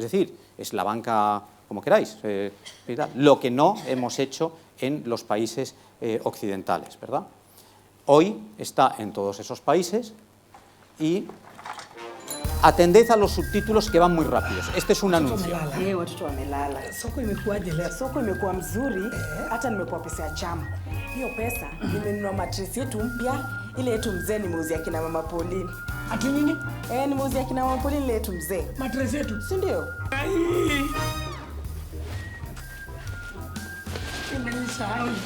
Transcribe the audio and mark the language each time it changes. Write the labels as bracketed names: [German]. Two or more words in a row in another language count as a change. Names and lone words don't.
[Spanish] Es decir, es la banca, como queráis, lo que no hemos hecho en los países occidentales, ¿verdad? Hoy está en todos esos países y atended a los subtítulos que van muy rápidos. Este es un anuncio. [Swahili] Watoto wamelala. Soko imekuwaje leo? Soko imekuwa mzuri, hata nimepewa pesa ya chama. Hiyo pesa nimenunua matresi yetu mpya, ile yetu mzee nimeuzia kina mama Pauline. Ati nini? Nimeuzia kina mama Pauline ile yetu mzee. Matresi yetu? Si ndio? Imenisahau.